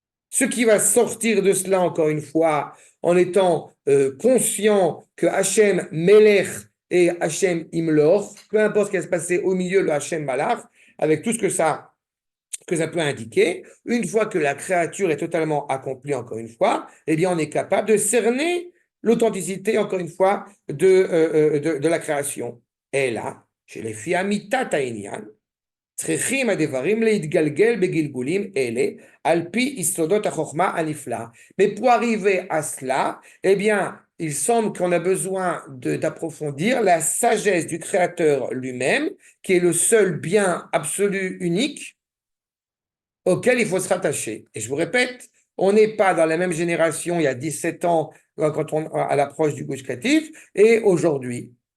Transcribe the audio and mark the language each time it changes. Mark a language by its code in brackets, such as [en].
[fr] Ce qui va sortir de cela, encore une fois, en étant conscient que Hachem Melech et Hachem Imlor, peu importe ce qui va se passer au milieu de Hachem Malach, avec tout ce que ça peut indiquer, une fois que la créature est totalement accomplie, encore une fois, eh bien, on est capable de cerner l'authenticité, encore une fois, de la création. Et là, chez les filles Amitat Taïnian, [he] צריכים הדברים להתגלגל בגלגולים אלה על פי יסודות החוכמה הנפלאה. [fr] Mais pour arriver à cela, eh bien, il semble qu'on a besoin d'approfondir la sagesse du Créateur lui-même, qui est le seul bien absolu, unique, auquel il faut se rattacher. Et je vous répète, on n'est pas dans la même génération il y a 17 ans, quand à l'approche du Gush Katif, et aujourd'hui.